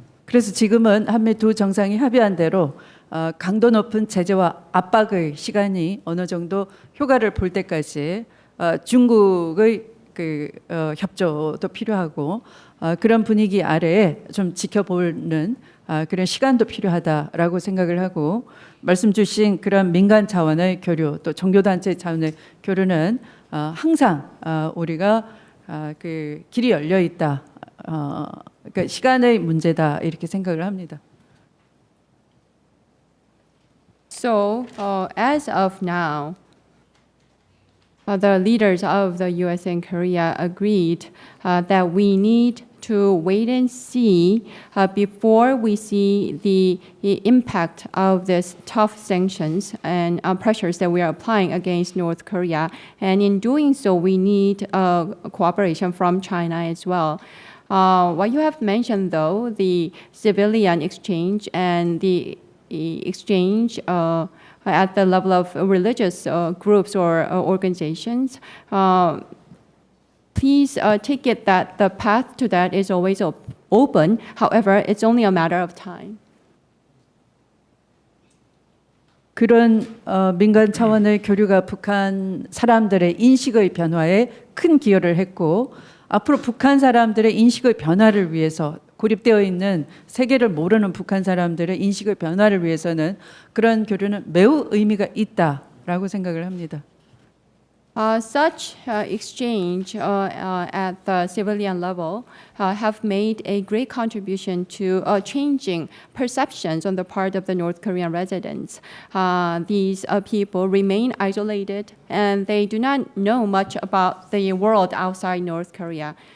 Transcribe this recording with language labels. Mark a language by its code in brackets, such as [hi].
[ko] 그래서 지금은 한미 두 정상이 합의한 대로 강도 높은 제재와 압박의 시간이 어느 정도 효과를 볼 때까지 중국의 협조도 필요하고 그런 분위기 아래에 좀 지켜보는 그런 시간도 필요하다라고 생각을 하고 말씀 주신 그런 민간 차원의 교류 또 종교단체 차원의 교류는 항상 우리가 길이 열려 있다. 그러니까 시간의 문제다 이렇게 생각을 합니다. [en] So, as of now, the leaders of the U.S. and Korea agreed that we need to wait and see before we see the impact of this tough sanctions and pressures that we are applying against North Korea. And in doing so, we need cooperation from China as well. What you have mentioned, though, the civilian exchange and the exchange at the level of religious groups or organizations, please take it that the path to that is always open. However, it's only a matter of time. [ko] 그런 민간 차원의 교류가 북한 사람들의 인식의 변화에 큰 기여를 했고 앞으로 북한 사람들의 인식의 변화를 위해서 고립되어 있는 세계를 모르는 북한 사람들의 인식의 변화를 위해서는 그런 교류는 매우 의미가 있다라고 생각을 합니다. [en] Such exchange at the civilian level have made a great contribution to changing perceptions on the part of the North Korean residents. These people remain isolated and they do not know much about the world outside North Korea.